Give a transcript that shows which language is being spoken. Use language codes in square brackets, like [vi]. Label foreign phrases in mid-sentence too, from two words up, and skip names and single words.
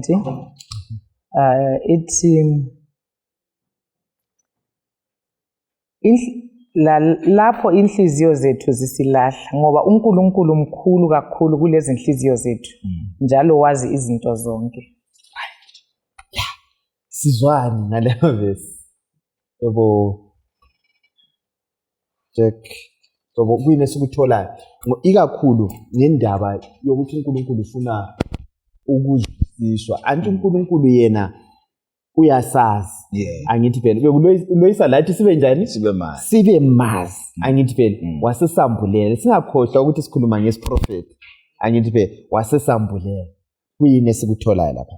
[nd] 20 ithi lapho inhliziyo zethu zisilahla ngoba uNkulunkulu mkhulu kakhulu kulezi inhliziyo zethu njalo wazi izinto zonke sizwani ngaleyo verse yebo Jack so kuyini esikutholayo ikakhulu ngendaba yokuthi uNkulunkulu ufuna ukuzwisiswa anti uNkulunkulu yena uyasazi angithi phela bekuloyisa lathi sibe njani sibe mazi angithi phela wasesambulela singakhohlwa ukuthi sikhuluma ngesiprofeti angithi phela wasesambulela kuyini esikutholayo lapha